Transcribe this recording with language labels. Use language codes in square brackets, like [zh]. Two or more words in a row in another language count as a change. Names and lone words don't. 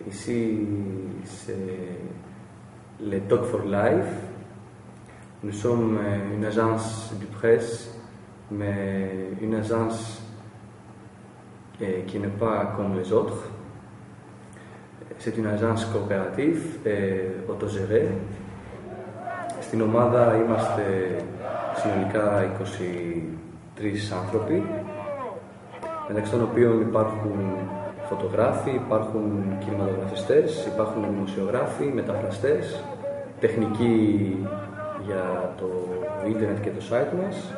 [fr] ici, c'est le Talk for Life. Nous sommes une agence de presse, mais une agence qui n'est pas comme les autres. C'est une agence coopérative et autogérée. [el] Στην ομάδα είμαστε συνολικά 23 άνθρωποι, μεταξύ των οποίων υπάρχουν φωτογράφοι, υπάρχουν κινηματογραφιστές, υπάρχουν δημοσιογράφοι, μεταφραστές, τεχνικοί για το ίντερνετ και το site μας.